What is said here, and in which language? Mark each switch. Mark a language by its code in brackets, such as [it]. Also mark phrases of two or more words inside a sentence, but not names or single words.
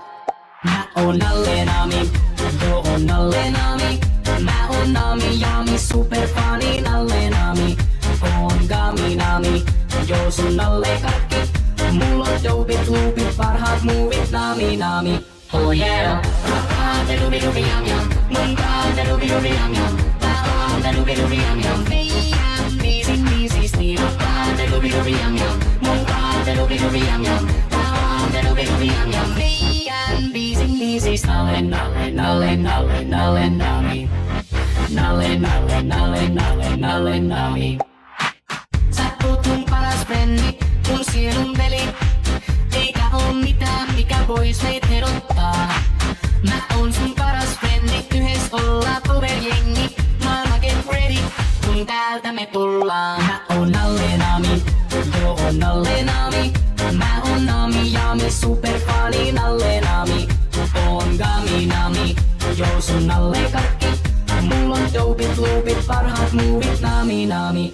[fi] Mä oon Nalle Nami, joo on Nalle Nami. Mä oon Nami Jami, superfani Nalle Nami. Oon Gami Nami, joo sun Nalle Karkki. Mulla on dopit, loopit, parhaat muuvit Nami Nami. [en] Oh yeah, [fi] rakkaat dubi dubi jam jam, mun kautta dubi dubi jam jam. Tää on dubi dubi jam jam, meidän biisin biisisti. Rakkaat dubi dubi jam jam, mun kautta dubi dubi jam jam. Tää on dubi dubi jam jam, meidän biisin biisisti. Nalle Nalle Nalle Nalle Nalle Nami. Nalle Nalle Nalle Nalle Nalle Nami. Sä oot mun paras frendi, mun sielun veli. Eikä oo mitään, mikä vois meitä erottaa. Mä oon sun paras frendi, yhdessä ollaan cover-jengi. Maailma [en] get ready, [fi] kun täältä me tullaan. Mä oon Nalle Nami, joo on Nalle Nami. Mä oon Nami Jami, superfani Nalle Nami. Oon Gami Nami, joo sun Nalle Karkki. Mulla on dopit, loopit, parhaat muuvit Nami Nami.